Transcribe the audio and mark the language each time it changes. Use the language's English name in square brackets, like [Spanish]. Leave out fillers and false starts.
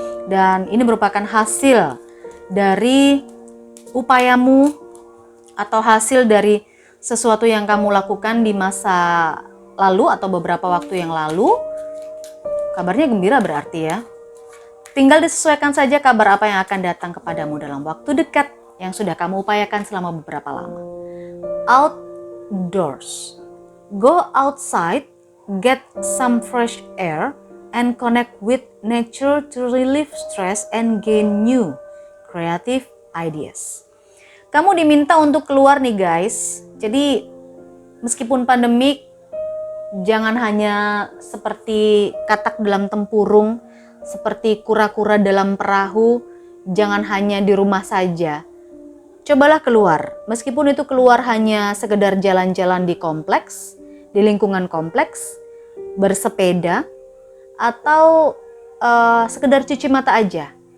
[Indonesian] Dan ini merupakan hasil dari upayamu atau hasil dari sesuatu yang kamu lakukan di masa lalu atau beberapa waktu yang lalu. Kabarnya gembira berarti ya. Tinggal disesuaikan saja kabar apa yang akan datang kepadamu dalam waktu dekat yang sudah kamu upayakan selama beberapa lama. [English] Outdoors. Go outside, get some fresh air, and connect with nature to relieve stress and gain new creative ideas. [Indonesian] Kamu diminta untuk keluar nih guys. Jadi meskipun pandemik, jangan hanya seperti katak dalam tempurung, seperti kura-kura dalam perahu, jangan hanya di rumah saja. Cobalah keluar, meskipun itu keluar hanya sekedar jalan-jalan di kompleks, di lingkungan kompleks, bersepeda, atau sekedar cuci mata aja.